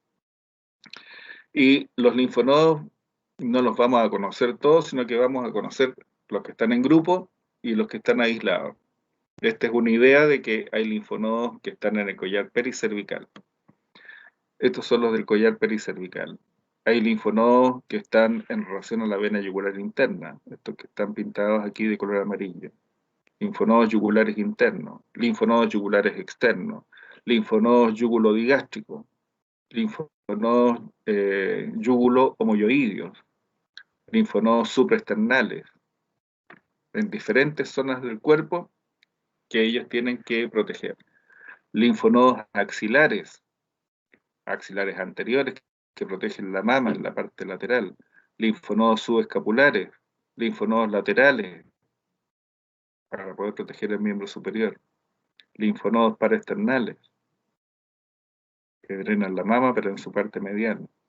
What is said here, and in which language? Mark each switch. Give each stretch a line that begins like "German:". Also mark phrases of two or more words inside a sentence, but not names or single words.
Spanish: Y los linfonodos no los vamos a conocer todos, sino que vamos a conocer los que están en grupo y los que están aislados. Esta es una idea de que hay linfonodos que están en el collar pericervical. Estos son los del collar pericervical. Hay linfonodos que están en relación a la vena yugular interna, estos que están pintados aquí de color amarillo. Linfonodos yugulares internos, linfonodos yugulares externos, linfonodos yugulodigástricos, linfonodos yugulo-homoyoideos, linfonodos supraesternales, en diferentes zonas del cuerpo que ellos tienen que proteger. Linfonodos axilares, axilares anteriores que protegen la mama en la parte lateral, linfonodos subescapulares, linfonodos laterales para poder proteger el miembro superior, linfonodos paraesternales que drenan la mama pero en su parte mediana.